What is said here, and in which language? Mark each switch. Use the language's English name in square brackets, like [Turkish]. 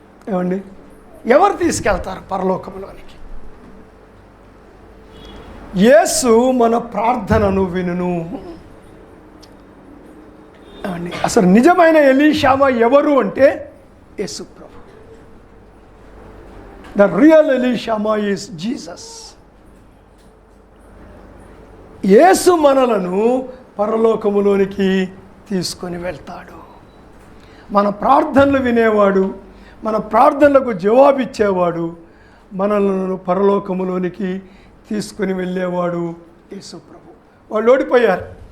[Telugu] ఏమండి, ఎవరు తీసుకెళ్తారు పరలోకంలోనికి? యేసు మన ప్రార్థనను వినును. ఏమండి, అసలు నిజమైన ఎలీషామా ఎవరు అంటే యేసు ప్రభు. [English] The real Elishama is Jesus. [Telugu] యేసు మనలను పరలోకములోనికి తీసుకొని వెళ్తాడు. మన ప్రార్థనలు వినేవాడు, మన ప్రార్థనలకు జవాబిచ్చేవాడు, మనలను పరలోకములోనికి తీసుకొని వెళ్ళేవాడు యేసు ప్రభు. వాళ్ళు ఓడిపోయారు.